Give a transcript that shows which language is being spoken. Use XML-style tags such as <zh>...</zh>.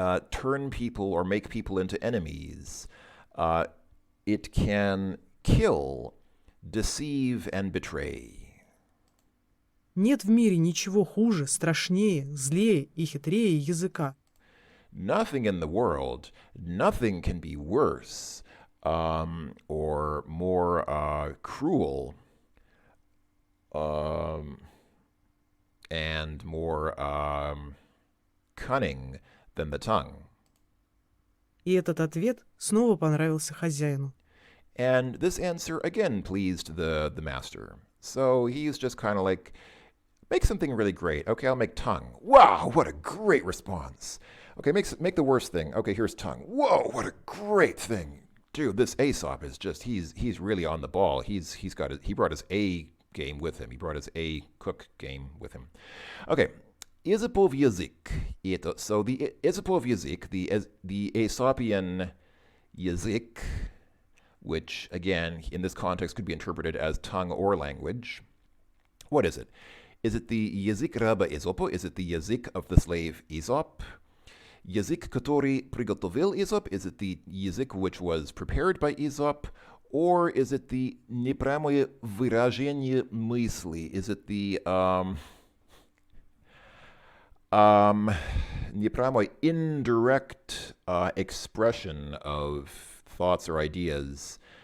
<en>Turn people or make people into enemies. It can kill, deceive, and betray.</en> <ru>Нет в мире ничего хуже, страшнее, злее и хитрее языка.</ru> <en>Nothing in the world, nothing can be worse or more cruel and more cunning than the tongue.</en> <ru>И этот ответ снова понравился хозяину.</ru> <en>And this answer again pleased the master. So he's just kind of like, make something really great. Okay, I'll make tongue. Wow, what a great response. Okay, make the worst thing. Okay, here's tongue. Whoa, what a great thing. Dude, this Aesop is just, he's really on the ball. He brought his A game with him. He brought his A cook game with him. Okay, Aesopov язык. So the Aesopov язык, the Aesopian язык, which again, in this context could be interpreted as tongue or language. What is it? Is it the</en> <ru>язык раба Эзопа?</ru> <en>Is it the язык of the slave Aesop?</en> <ru>Язык, который приготовил Aesop?</ru> <en>Is it the язык which was prepared by Aesop? Or is it the</en> <ru>непрямое выражение мысли?</ru> <en>Is it the</en> <ru>Неправильно,</ru> <en>indirect expression of thoughts or ideas.</en>